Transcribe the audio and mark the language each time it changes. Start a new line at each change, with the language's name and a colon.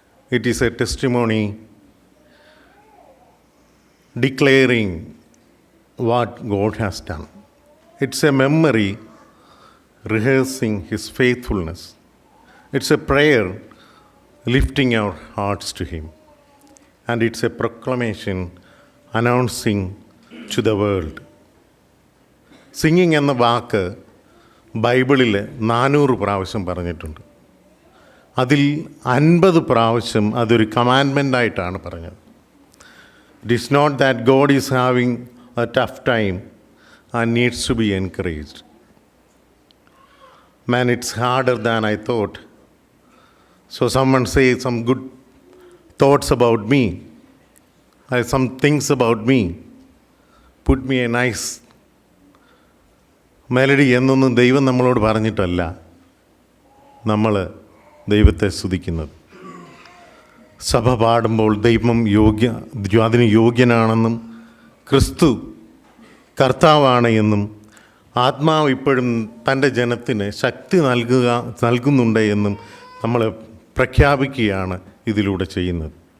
English: It is a testimony declaring what God has done. It's a memory rehearsing His faithfulness. It's a prayer lifting our hearts to Him. And it's a proclamation announcing to the world.
Malayalam: Singing എന്ന വാക്ക് ബൈബിളിൽ 400 പ്രാവശ്യം പറഞ്ഞിട്ടുണ്ട്. അതിൽ 50 പ്രാവശ്യം അതൊരു കമാൻഡ്മെൻ്റായിട്ടാണ് പറഞ്ഞത്.
English: It is not that God is having a tough time and needs to be encouraged. Man, it's harder than I thought. So someone say some good thoughts about me, some things about me, put me a nice melody
Malayalam: എന്നൊന്നും ദൈവം നമ്മളോട് പറഞ്ഞിട്ടല്ല നമ്മൾ ദൈവത്തെ സ്തുതിക്കുന്നത്. സഭ പാടുമ്പോൾ ദൈവം അതിന് യോഗ്യനാണെന്നും ക്രിസ്തു കർത്താവാണ് എന്നും ആത്മാവ് ഇപ്പോഴും തൻ്റെ ജനത്തിന് ശക്തി നൽകുന്നുണ്ട് എന്നും നമ്മൾ പ്രഖ്യാപിക്കുകയാണ് ഇതിലൂടെ ചെയ്യുന്നത്.